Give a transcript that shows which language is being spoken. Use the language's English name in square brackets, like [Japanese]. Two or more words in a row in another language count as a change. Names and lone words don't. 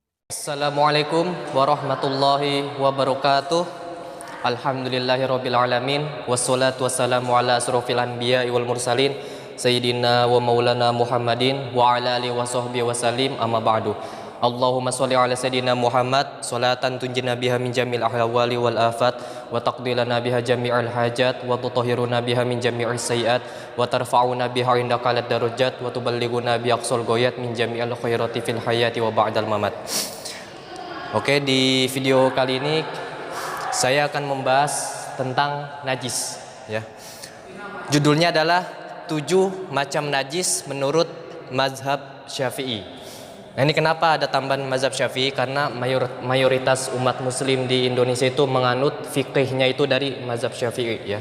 [Arabic] السلام عليكم ورحمة الله وبركاته. الحمد لله رب العالمين والصلاة والسلام على أشرف الأنبياء والمرسلين سيدنا ومولانا محمد وعلى آله وصحبه وسلم أما بعد. اللهم صل على سيدنا محمد صلاة تنجينا بها من جميع الأهوال والآفات وتقضي لنا بها جميع الحاجات وتطهرنا بها من جميع السيئات وترفعنا بها عندك أعلى الدرجات وتبلغنا بها أقصى الغايات من جميع الخيرات في الحياة وبعد الممات. [Indonesian] Oke, di video kali ini saya akan membahas tentang najis ya. Judulnya adalah 7 macam najis menurut mazhab Syafi'i. Nah, ini kenapa ada tambahan mazhab Syafi'i? Karena mayoritas umat muslim di Indonesia itu menganut fikihnya itu dari mazhab Syafi'i ya.